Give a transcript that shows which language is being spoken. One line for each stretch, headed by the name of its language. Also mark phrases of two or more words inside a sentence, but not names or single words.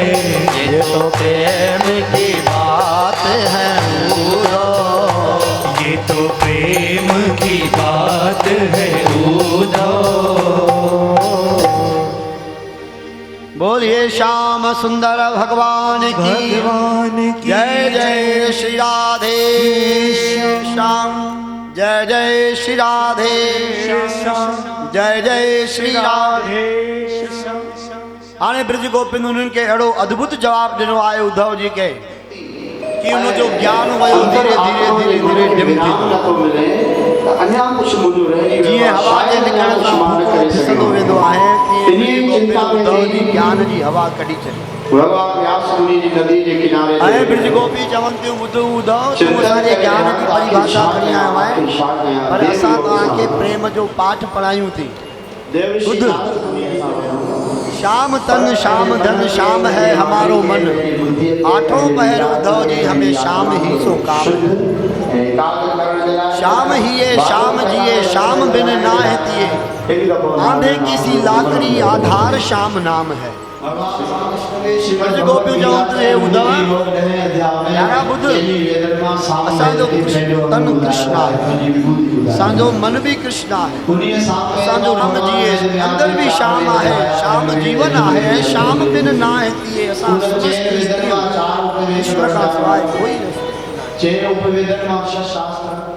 Hindi: ये तो प्रेम की बात है उदो, ये तो प्रेम की बात है उदो। बोलिए श्याम सुंदर भगवान की जय जय श्री राधे श्याम, जय जय श्री राधे श्याम, जय जय श्री राधे।
Sindhi: हाणे ब्रज गोपिंद उन्हनि खे अहिड़ो अद्भुत जवाब ॾिनो आहे उद्धव जी खे कि उन जो ज्ञान वयो धीरे धीरे धीरे धीरे डिम थी। जीअं हवा जे निकिरण सां भूखो ॾिसंदो वेंदो आहे तीअं उद्धव जी ज्ञान जी हवा कढी छॾी। ऐं ब्रज गोपी चवनि थियूं ॿुध उद्धव तूं असांजे ज्ञान जी परिभाषा खणी आयो आहे, पर असां तव्हांखे प्रेम जो पाठ पढ़ायूं थी। ॿुध,
Braj: श्याम तन श्याम धन श्याम है हमारो मन, आठों पहर उद्धव जी हमें श्याम ही सो काम। श्याम ही ये श्याम जिए श्याम बिन नाह तिए, आंधे की सी लाकड़ी आधार श्याम नाम है।
Sindhi: ब्रज गोपियूं चवनि थियूं उद्धव यारा ॿुध, असांजो तन कृष्ण आहे, असांजो मन भी कृष्ण आहे, असांजो रम जिए अंदर भी श्याम आहे, श्याम जीवन आहे, श्याम बिन नाह तिए। असां समस्त कृष्ण खां सवाइ कोई न।